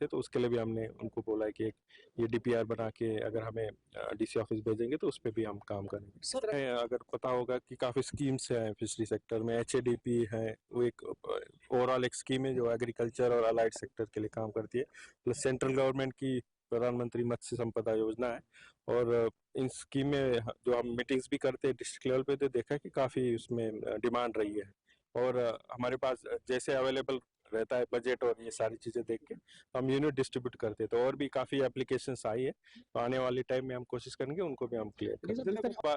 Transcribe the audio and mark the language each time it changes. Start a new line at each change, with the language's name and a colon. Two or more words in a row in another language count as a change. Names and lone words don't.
Urdu: تو اس کے لیے بھی ہم نے ان کو بولا ہے کہ یہ DPR بنا کے اگر ہمیں
English: DC office
Urdu: بھیجیں گے تو اس پہ بھی ہم کام کریں گے. اگر پتا ہوگا کہ کافی اسکیمس ہیں
English: fishery sector
Urdu: میں HADP ہے وہ ایک
English: over all
Urdu: ایک اسکیم ہے جو ایگریکلچر اور
English: allied sector
Urdu: کے لیے کام کرتی ہے. پلس
English: central government
Urdu: کی پردھان منتری متسیہ سمپدا یوجنا ہے اور ان اسکیم میں جو ہم میٹنگس بھی کرتے ہیں
English: district level
Urdu: پہ تو دیکھا کہ کافی اس میں ڈیمانڈ رہی ہے اور ہمارے پاس جیسے اویلیبل رہتا ہے بجٹ اور یہ ساری چیزیں دیکھ کے ہم
English: unit distribute
Urdu: کرتے ہیں. تو اور بھی کافی اپلیکیشنس آئی ہے تو آنے والے ٹائم میں ہم کوشش کریں گے ان کو بھی ہم کلیئر کریں.